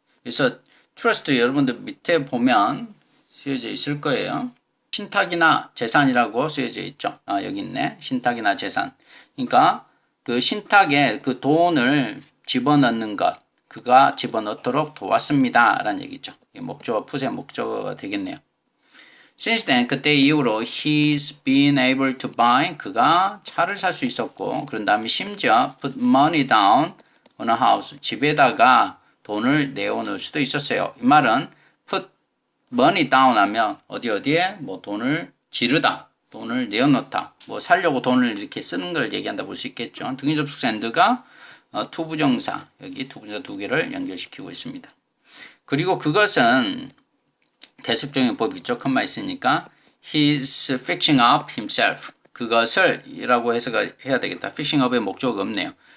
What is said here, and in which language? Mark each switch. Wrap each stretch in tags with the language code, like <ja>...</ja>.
<ko>그래서 trust 여러분들 밑에 보면 쓰여져 있을 거예요. 신탁이나 재산이라고 쓰여져 있죠. 여기 있네. 신탁이나 재산. 그러니까 그 신탁에 그 돈을 집어넣는 것. 그가 집어넣도록 도왔습니다. 라는 얘기죠. 목적어, 푸세 목적어가 되겠네요.</ko> <en>Since then,</en> <ko>그때 이후로</ko> <en>he's been able to buy.</en> <ko>그가 차를 살 수 있었고 그런 다음에 심지어</ko> <en>put money down on a house.</en> <ko>집에다가 돈을 내어놓을 수도 있었어요. 이 말은 put money down 하면 어디에 뭐 돈을 지르다, 돈을 내어놓다, 뭐 살려고 돈을 이렇게 쓰는 걸 얘기한다 볼 수 있겠죠. 등위 접속사 and가 투부정사, 여기 투부정사 두 개를 연결시키고 있습니다. 그리고 그것은 대속적인 법이 있죠. 컴마 있으니까</ko> <en>he's fixing up himself.</en> <ko>그것을 이라고 해석해야 되겠다. fixing up의 목적이 없네요.</ko>